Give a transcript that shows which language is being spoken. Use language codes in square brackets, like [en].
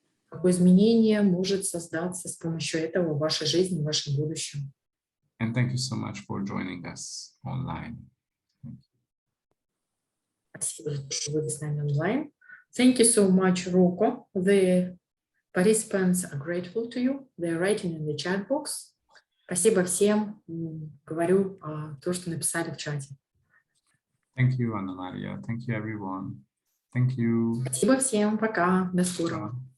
[ru] Какое изменение может создаться с помощью этого в вашей жизни, в вашем будущем. [en] And thank you so much for joining us online. [ru] Спасибо, что вы с нами онлайн. [en] Thank you so much, Rocco. The participants are grateful to you. They are writing in the chat box. [ru] Спасибо всем. Говорю то, что написали в чате. [en] Thank you, Anna Maria. Thank you, everyone. Thank you. [ru] Спасибо всем. Пока. До скорого.